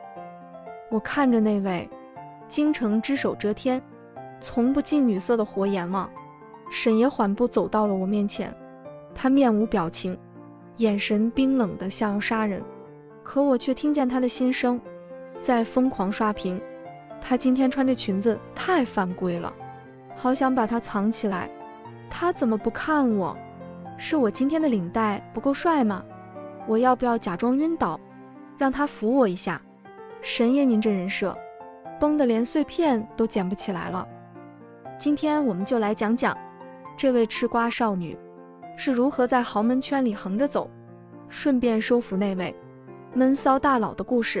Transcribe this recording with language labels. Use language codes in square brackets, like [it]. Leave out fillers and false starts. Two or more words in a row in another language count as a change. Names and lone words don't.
[zh] 我看着那位京城只手遮天從不近女色的活阎王沈爺緩步走到了我面前，他面无表情，眼神冰冷的像要殺人，可我卻聽見他的心聲在瘋狂刷屏。他今天穿這裙子太犯規了，好想把它藏起來。他怎麼不看我？是我今天的領帶不夠帥嗎？我要不要假裝暈倒，讓他扶我一下？神爺您這人設崩得連碎片都撿不起來了。今天我們就來講講這位吃瓜少女是如何在豪門圈裡橫着走，順便收服那位悶騷大佬的故事。